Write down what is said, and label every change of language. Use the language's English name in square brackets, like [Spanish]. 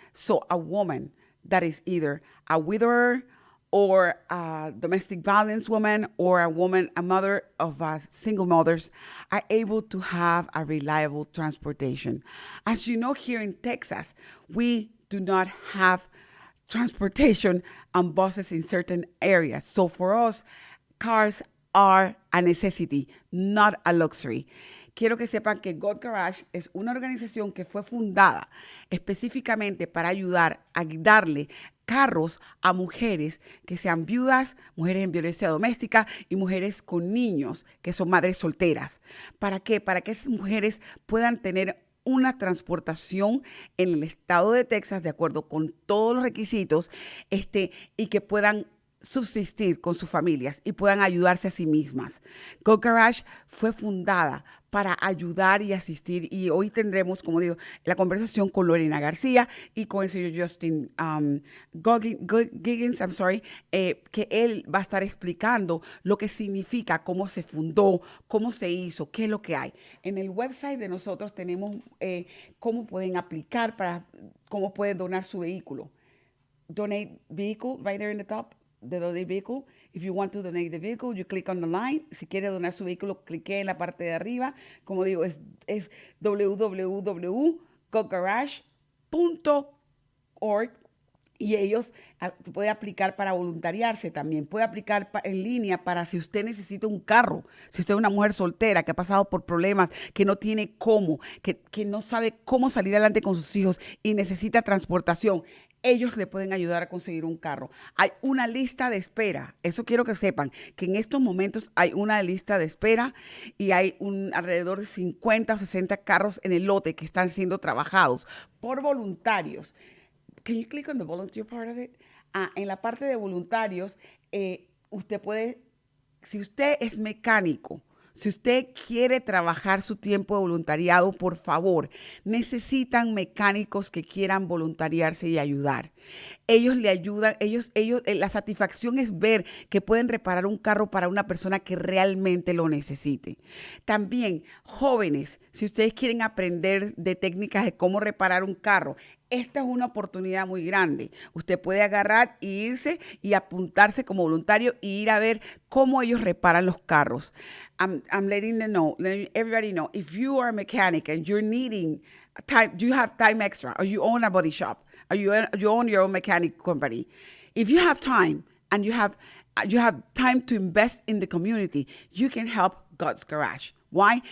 [English] So a woman that is either a widower or a domestic violence woman or a mother of single mothers are able to have a reliable transportation. As you know, here in Texas, we do not have transportation and buses in certain areas. So for us, cars are a necessity, not a luxury. [Spanish] Quiero que sepan que God Garage es una organización que fue fundada específicamente para ayudar a darle carros a mujeres que sean viudas, mujeres en violencia doméstica y mujeres con niños que son madres solteras. ¿Para qué? Para que esas mujeres puedan tener una transportación en el estado de Texas de acuerdo con todos los requisitos y que puedan subsistir con sus familias y puedan ayudarse a sí mismas. Go Garage fue fundada para ayudar y asistir, y hoy tendremos, como digo, la conversación con Lorena García y con el señor Justin Coggins, que él va a estar explicando lo que significa, cómo se fundó, cómo se hizo, qué es lo que hay. En el website de nosotros tenemos cómo pueden aplicar cómo pueden donar su vehículo. [English] Donate vehicle, right there in the top, the donate vehicle, If you want to donate the vehicle, you click on the line. [Spanish] Si quiere donar su vehículo, clique en la parte de arriba. Como digo, es www.cogarage.org. Y ellos puede aplicar para voluntariarse también. Puede aplicar en línea para si usted necesita un carro. Si usted es una mujer soltera que ha pasado por problemas, que no tiene cómo, que no sabe cómo salir adelante con sus hijos y necesita transportación, ellos le pueden ayudar a conseguir un carro. Hay una lista de espera. Eso quiero que sepan, que en estos momentos hay una lista de espera y hay alrededor de 50 o 60 carros en el lote que están siendo trabajados por voluntarios. [English] Can you click on the volunteer part of it? [Spanish] En la parte de voluntarios, usted puede, si usted es mecánico, si usted quiere trabajar su tiempo de voluntariado, por favor, necesitan mecánicos que quieran voluntariarse y ayudar. Ellos le ayudan, la satisfacción es ver que pueden reparar un carro para una persona que realmente lo necesite. También, jóvenes, si ustedes quieren aprender de técnicas de cómo reparar un carro, esta es una oportunidad muy grande. Usted puede agarrar e irse y apuntarse como voluntario y ir a ver cómo ellos reparan los carros. [English] I'm letting everybody know, if you are a mechanic and you're needing time, you have time extra, or you own a body shop, or you own your own mechanic company. If you have time and you have time to invest in the community, you can help God's Garage. Why?